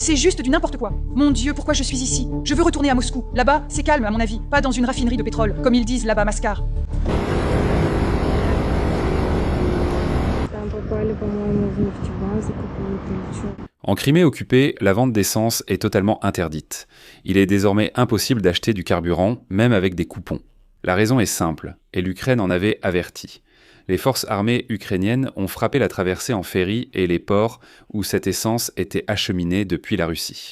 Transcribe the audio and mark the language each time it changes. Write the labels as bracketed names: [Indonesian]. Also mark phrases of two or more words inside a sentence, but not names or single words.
[French] C'est juste du n'importe quoi. Mon Dieu, pourquoi je suis ici? Je veux retourner à Moscou. Là-bas, c'est calme à mon avis. Pas dans une raffinerie de pétrole, comme ils disent là-bas, Mascar. [Russian] Там попали, по-моему, в нефтебазы какую-то или чё. [French] En Crimée occupée, la vente d'essence est totalement interdite. Il est désormais impossible d'acheter du carburant, même avec des coupons. La raison est simple, et l'Ukraine en avait averti. Les forces armées ukrainiennes ont frappé la traversée en ferry et les ports où cette essence était acheminée depuis la Russie.